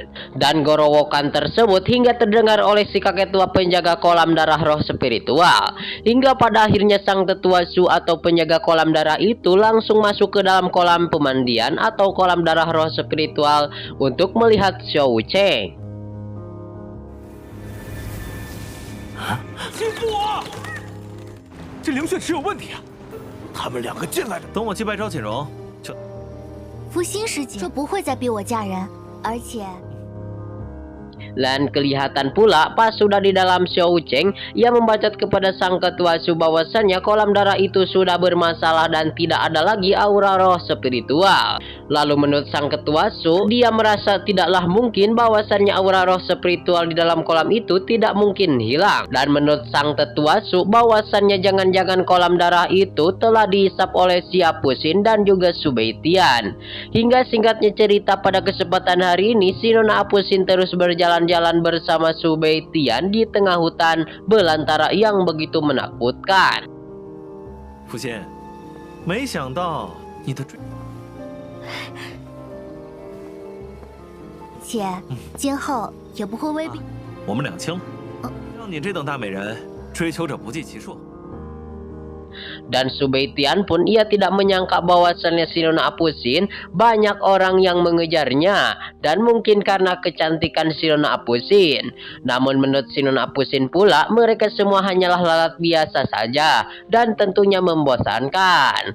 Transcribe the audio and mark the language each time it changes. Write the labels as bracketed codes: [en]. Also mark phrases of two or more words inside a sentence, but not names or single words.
[id] Dan gorowokan tersebut hingga terdengar oleh si kakek tua penjaga kolam darah roh spiritual. Hingga pada akhirnya sang tetua Su atau penjaga kolam darah itu langsung masuk ke dalam kolam pemandian atau kolam darah roh spiritual untuk melihat Xiao Wucheng. [zh] 欺负我！这灵血池有问题啊！他们两个进来了。等我击败招锦荣，就…… 福星师姐说不会再逼我嫁人，而且。 [id] Dan kelihatan pula pas sudah di dalam Xiao Wucheng, ia membacot kepada sang ketua Su bahwasannya kolam darah itu sudah bermasalah dan tidak ada lagi aura roh spiritual. Lalu menurut sang ketua Su, dia merasa tidaklah mungkin bahwasannya aura roh spiritual di dalam kolam itu tidak mungkin hilang. Dan menurut sang tetua Su, bahwasannya jangan-jangan kolam darah itu telah dihisap oleh Siapusin dan juga Su Beitian. Hingga singkatnya cerita pada kesempatan hari ini, si Nona Apusin terus berjalan-jalan bersama Su Beitian di tengah hutan belantara yang begitu menakutkan. [zh] 福仙，没想到你的追…… 且今后也不会威逼。我们两清了，让你这等大美人追求者不计其数。 [id] Dan Su Beitian pun ia tidak menyangka bahwasannya si Nona Apusin banyak orang yang mengejarnya, dan mungkin karena kecantikan si Nona Apusin. Namun menurut si Nona Apusin pula, mereka semua hanyalah lalat biasa saja dan tentunya membosankan.